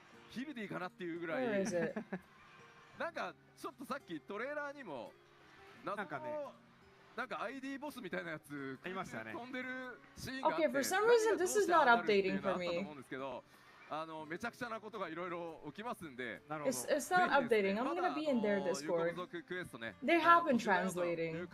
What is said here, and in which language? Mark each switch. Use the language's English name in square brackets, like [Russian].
[Japanese] 日々でいいかなっていうぐらいなんかちょっとさっきトレーラーにもなんかID ボスみたいなやついましたね飛んでるシーンがあって [English] Okay, for some reason this is not updating for me. [Japanese] めちゃくちゃなことがいろいろ起きますんで、 [English] It's not updating. I'm gonna be in their Discord. They have been translating.